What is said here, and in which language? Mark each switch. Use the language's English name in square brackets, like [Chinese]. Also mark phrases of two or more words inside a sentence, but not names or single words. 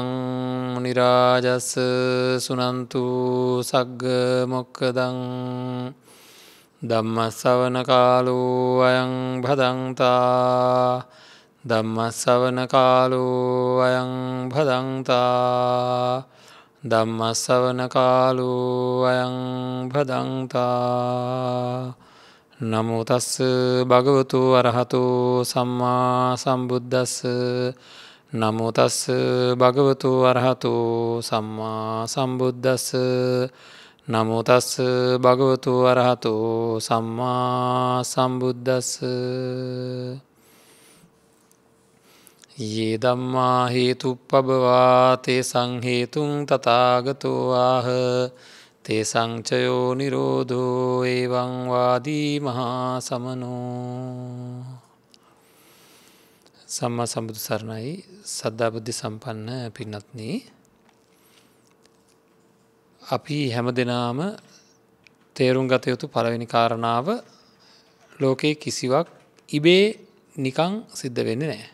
[Pali] මුනි රාජස් සුනන්තු සග්ග මොක්ඛදං ධම්ම ශ්‍රවණ කාලෝ අයං භදංතා ධම්ම ශ්‍රවණ කාලෝ අයං භදංතා ධම්ම ශ්‍රවණ කාලෝ අයං භදංතා. නමෝ තස්ස භගවතු අරහතෝ සම්මා සම්බුද්දස්ස. නමෝ තස්ස භගවතු අරහතෝ සම්මා සම්බුද්දස්ස. නමෝ තස්ස භගවතු අරහතෝ සම්මා සම්බුද්දස්ස. යේ ධම්මා හේතුප්පබවා තේසං හේතුං තථාගතෝ ආහ තේසං චයෝ නිරෝධෝ එවං වාදී මහා සමනෝ. [Sinhala] සම්මා සම්බුදු සරණයි. සද්ධා බුද්ධ සම්පන්න පින්වත්නි, අපි හැමදෙනාම තේරුම් ගත යුතු පළවෙනි කාරණාව, ලෝකේ කිසිවක් ඉබේ නිකං සිද්ධ වෙන්නේ නැහැ.